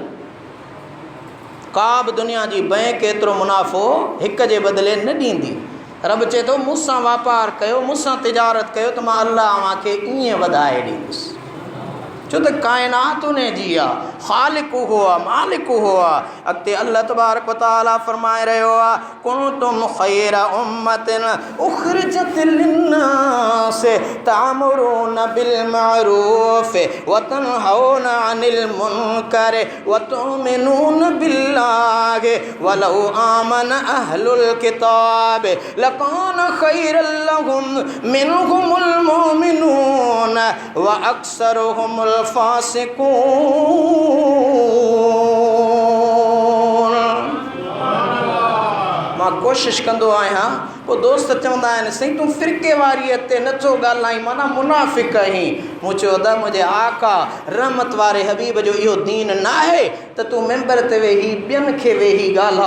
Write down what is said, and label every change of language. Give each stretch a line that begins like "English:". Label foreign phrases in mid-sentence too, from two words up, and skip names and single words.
Sindhi: का बि दुनिया जी बैंक एतिरो मुनाफ़ो हिक जे बदिले न ॾींदी। रब चए थो मूंसां वापार कयो, मूंसां तिजारत कयो त मां अल्लाह तव्हांखे ईअं वधाए ॾींदुसि। छो त कायनात उन जी आहे, ख़ालिक हुआ मालिक हुआ। अॻिते अल्लाह
Arabic: تبارك وتعالى
Sindhi: फरमाए रहियो आहे,
Arabic: كنتم خير أمة أخرجت للناس تأمرون بالمعروف وتنهون عن المنكر وتؤمنون بالله ولو آمن أهل الكتاب لكان خيرا لهم منهم المؤمنون وأكثرهم الفاسقون.
Sindhi: मां कोशिश कंदो आहियां, पोइ दोस्त चवंदा आहिनि साईं तूं फ़िरके वारीअ ते नथो ॻाल्हाई, माना मुनाफ़िक़ आहीं। मूं चयो त मुंहिंजे आका रहमत वारे हबीब जो इहो दीन न आहे त तूं मेंबर ते वेही ॿियनि खे वेही ॻाल्हा।